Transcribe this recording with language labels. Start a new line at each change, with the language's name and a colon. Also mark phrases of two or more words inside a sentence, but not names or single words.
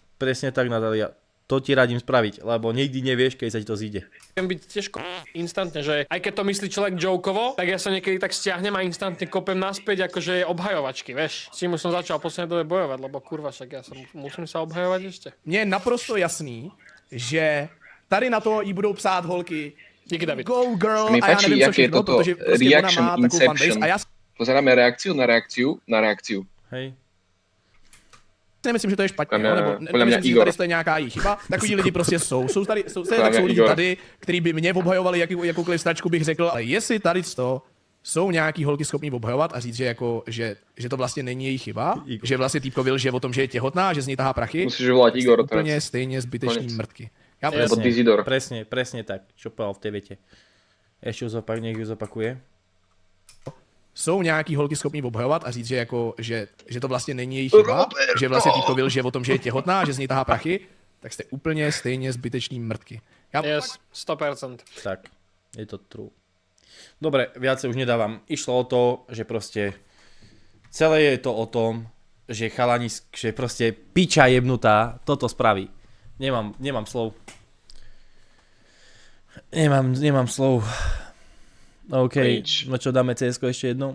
Slovak: Presne tak, Natália. To ti radím spraviť, lebo nikdy nevieš, keď sa ti to zíde. Viem byť tiež instantne, že aj keď to myslí človek jokeovo, tak ja sa niekedy tak stiahnem a instantne kopem naspäť, akože obhajovačky, vieš. S tým už som začal posledné dobe bojovať, lebo kurva, však ja musím sa obhajovať ešte.
Czech: Mně je naprosto jasný, že tady na to jí budou psát holky
English: Go girl,
Slovak: mi
Czech: a já
Slovak: páči,
Czech: nevím co jaké je všechno,
Slovak: toto
Czech: protože prostě ona
Slovak: reaction
Czech: má takovou fanbase
Slovak: inception.
Czech: a já
Slovak: Pozeráme reakciu na reakciu. Hej.
Czech: Nemyslím, že to je špatně, Podle mě- nebo podle mě nemyslím si, že Igor. tady to je nějaká jí chyba. Takový lidi prostě jsou. Jsou tady, jsou mě lidi Igor. tady, kteří by mě obhajovali jakoukoliv stračku, bych řekl, ale jestli tady to jsou nějaký holky schopní obhajovat a říct, že, jako, že to vlastně není její chyba, že vlastně týpko vylže o tom, že je těhotná, že z ní tahá prachy,
Slovak: Musíš volať
Czech: tak Igor jste úplně
Slovak: teraz.
Czech: stejně zbytečný Konec. mrtky. Já Nebo Dizidor.
Slovak: Presne tak, čo povedal v tej vete. Ešte nech ju zopakuje.
Czech: jsou nějaký holky schopní obhajovat a říct, že, jako, že to vlastně není její chyba, že vlastně týpko vylže o tom, že je těhotná, že z ní tahá prachy, tak jste úplně stejně zbytečný mrtky.
English: Yes, 100%.
Slovak: Tak, je to true. Dobre, viacej už nedávam. Išlo o to, že proste celé je to o tom, že chalani, že proste piča jebnutá toto spraví. Nemám slov. Nemám slov. OK, no čo, dáme CS-ko ešte jedno?